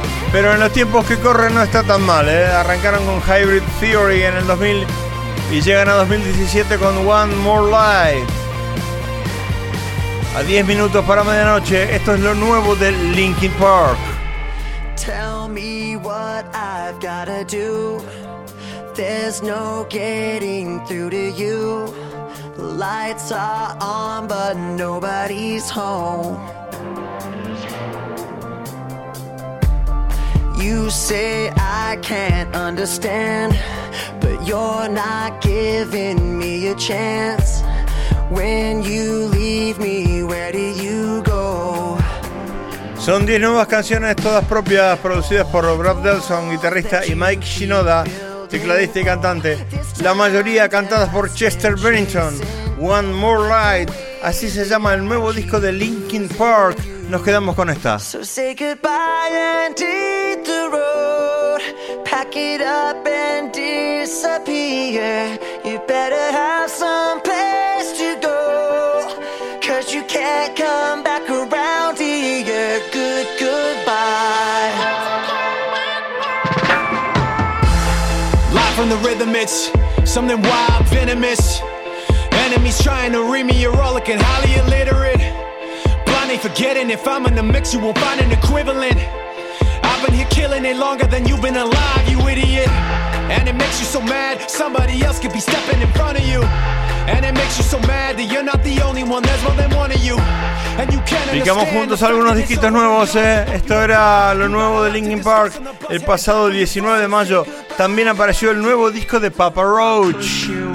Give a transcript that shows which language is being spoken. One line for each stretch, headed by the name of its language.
Spanish: Pero en los tiempos que corren no está tan mal, ¿eh? Arrancaron con Hybrid Theory en el 2000 y llegan a 2017 con One More Life. A 10 minutos para medianoche, esto es lo nuevo de Linkin Park.
English: Tell me what I've gotta do. There's no getting through to you. Lights are on but nobody's home. You say I can't understand, but you're not giving me a chance. When you leave me, where do you go?
Spanish: Son 10 nuevas canciones, todas propias, producidas por Rob Delson, guitarrista, y Mike Shinoda, tecladista y cantante. La mayoría cantadas por Chester Bennington. One More Light, así se llama el nuevo disco de Linkin Park. Nos quedamos con esta.
English: So say goodbye and hit the road. Pack it up and disappear. You better have some place to go. Cause you can't come back around here. Good goodbye. Live from the rhythm, it's something wild, venomous. Enemies trying to read me, you're all looking highly illiterate. Forgetting if I'm in the mix, you won't find an equivalent. I've been here killing it longer than you've been alive, you idiot. And it makes you so mad, somebody else could be stepping in front of you. And it makes you so mad that you're not the only one, there's more than one of you. And you can't understand.
Spanish: Picamos juntos algunos disquitos nuevos, ¿eh? Esto era lo nuevo de Linkin Park el pasado 19 de mayo. También apareció el nuevo disco de Papa Roach.